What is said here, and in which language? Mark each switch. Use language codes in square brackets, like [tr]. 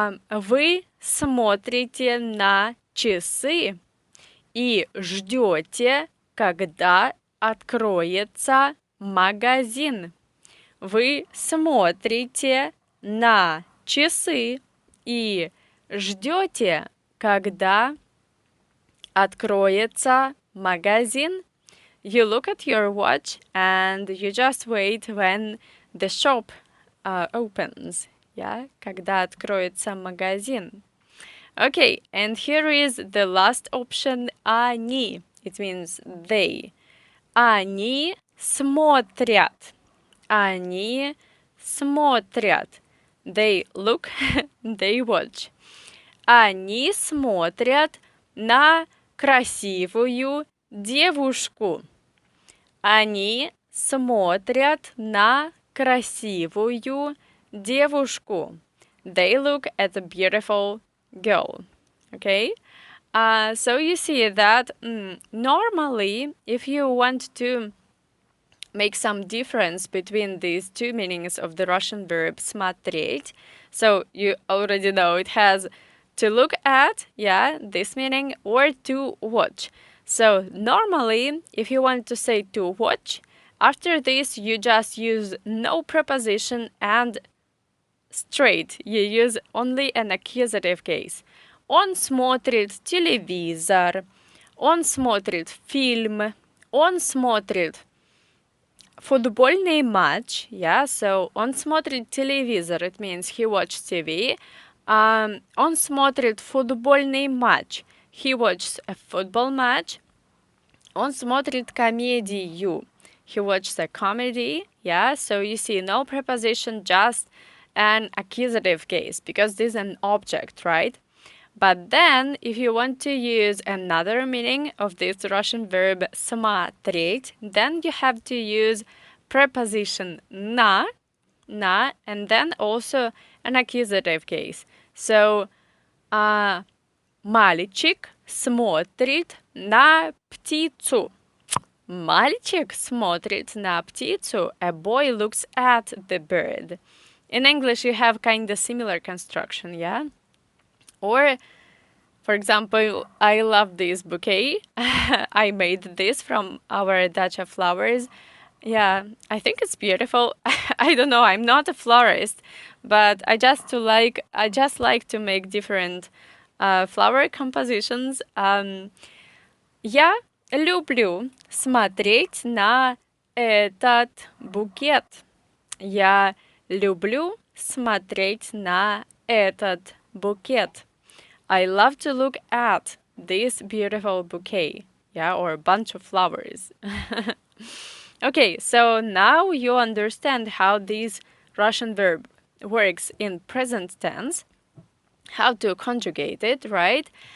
[ru] Вы смотрите на часы и ждете, когда откроется магазин. Вы смотрите на часы и ждете, когда откроется магазин. [en] You look at your watch and you just wait when the shop opens. Yeah? [ru] Когда откроется магазин. [en] Okay, and here is the last option, они. It means they. [ru] Они смотрят. Они смотрят. [en] They look, they watch. [ru] Они смотрят на красивую девушку. Они смотрят на красивую девушку. [en] They look at a beautiful girl. Okay? So you see that normally, if you want to make some difference between these two meanings of the Russian verb смотреть. So you already know it has to look at, yeah, this meaning, or to watch. So normally, if you want to say to watch, after this you just use no preposition and straight. You use only an accusative case. [ru] Он смотрит телевизор. Он смотрит фильм. Он смотрит футбольный матч. [en] Yeah, so [ru] он смотрит телевизор. [en] It means he watched TV. [ru] Он смотрит футбольный матч. [en] He watches a football match. Он смотрит комедию. He watches a comedy. Yeah, so you see no preposition, just an accusative case, because this is an object, right? But then, if you want to use another meaning of this Russian verb смотреть, then you have to use preposition на, and then also an accusative case. [ru] So, мальчик смотрит на птицу. Мальчик смотрит на птицу. [en] A boy looks at the bird. In English, you have kind of similar construction, yeah? Or, for example, I love this bouquet. I made this from our dacha flowers. Yeah, I think it's beautiful. I don't know, I'm not a florist, but I just like to make different flower compositions. [ru] Я люблю смотреть на этот букет. Я люблю смотреть на этот букет. [en] I love to look at this beautiful bouquet, yeah, or a bunch of flowers. Okay, so now you understand how this Russian verb works in present tense, how to conjugate it, right?